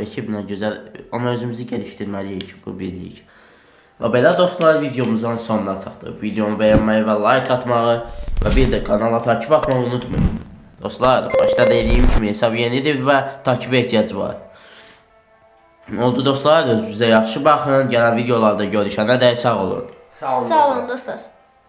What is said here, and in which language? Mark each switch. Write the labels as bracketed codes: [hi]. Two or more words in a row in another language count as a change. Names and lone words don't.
[tr] Ekiple güzel ama özümüzü geliştirmeliyiz bu birlik. [az] Ve belə dostlar videomuzun sonuna çatdıq. [tr] Videonu beğenmeyi ve like atmağı ve bir de kanala takip atmayı unutmayın. Dostlar başta dediğim kimi hesab yenidir ve takibe ihtiyaç var. [az] Oldu dostlar, özünüzə yaxşı baxın. Gələn videolarda görüşənə dək sağ olun. Sağ olun. Sağ olun dostlar.